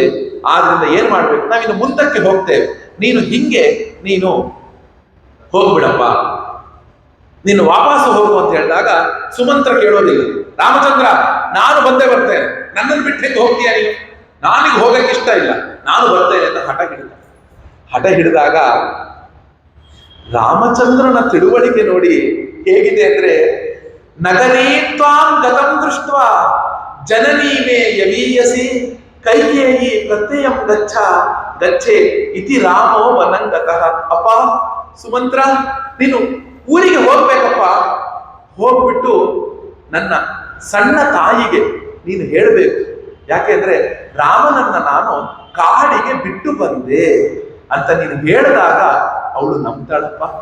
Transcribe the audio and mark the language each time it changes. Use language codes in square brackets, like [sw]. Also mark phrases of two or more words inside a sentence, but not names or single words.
[kn] ಆದ್ರಿಂದ ಏನ್ ಮಾಡ್ಬೇಕು, ನಾವಿನ್ನು ಮುಂದಕ್ಕೆ ಹೋಗ್ತೇವೆ, ನೀನು ಹಿಂಗೆ ನೀನು ಹೋಗ್ಬಿಡಪ್ಪ, ನೀನು ವಾಪಸ್ಸು ಹೋಗು ಅಂತ ಹೇಳಿದಾಗ ಸುಮಂತ್ರ ಕೇಳೋದಿಲ್ಲ. ರಾಮಚಂದ್ರ ನಾನು ಬಂದೇ ಬರ್ತೇನೆ, ನನ್ನನ್ನು ಬಿಟ್ಟು ಹೆಂಗೆ ಹೋಗ್ತೀಯ ನೀನು, ನಾನಿಗೆ ಹೋಗಕ್ಕೆ ಇಷ್ಟ ಇಲ್ಲ, ನಾನು ಬರ್ತೇನೆ ಅಂತ ಹಠ ಹಿಡಿದಾಗ ರಾಮಚಂದ್ರನ ತಿಳುವಳಿಕೆ ನೋಡಿ ಹೇಗಿದೆ ಅಂದ್ರೆ, [sa] ನಗರೀ ತ್ವಾಂ ಗತಂ ದೃಷ್ಟ ಜನನೀ ಮೇ ಯವೀಯಸಿ ಕೈಕೇಯಿ ಪ್ರತ್ಯಯಂ ಗಚ್ಚೆ ಇತಿ ರಾಮೋ ವನಂಗತಃ. [kn] ಅಪ್ಪ ಸುಮಂತ್ರ, ನೀನು ಊರಿಗೆ ಹೋಗ್ಬೇಕಪ್ಪ, ಹೋಗ್ಬಿಟ್ಟು ನನ್ನ ಸಣ್ಣ ತಾಯಿಗೆ ನೀನು ಹೇಳಬೇಕು. ಯಾಕೆಂದ್ರೆ ರಾಮನನ್ನ ನಾನು ಕಾಡಿಗೆ ಬಿಟ್ಟು ಬಂದೆ ಅಂತ ನೀನು ಹೇಳಿದಾಗ ಅವಳು ನಂಬ್ತಾಳಪ್ಪ.